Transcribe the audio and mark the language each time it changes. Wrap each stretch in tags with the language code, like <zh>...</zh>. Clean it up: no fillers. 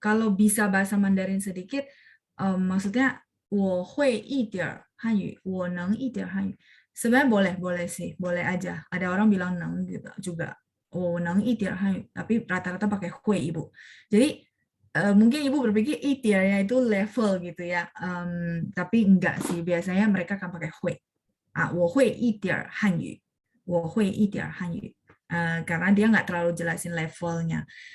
<id>Kalau bisa bahasa Mandarin sedikit, maksudnya</id> <zh>我会一点汉语，我能一点汉语.</zh> <id>Sebenarnya boleh sih, boleh aja. Ada orang bilang neng gitu juga.</id> <zh>我能一点汉语,</zh> <id>tapi rata-rata pakai hui, Ibu. Jadi mungkin Ibu berpikir 一点 ya itu level gitu ya. Tapi enggak sih, biasanya mereka akan pakai hui.</id> <zh>我会一点汉语，我会一点汉语.</zh> <id>Karena dia nggak terlalu jelasin levelnya.</id>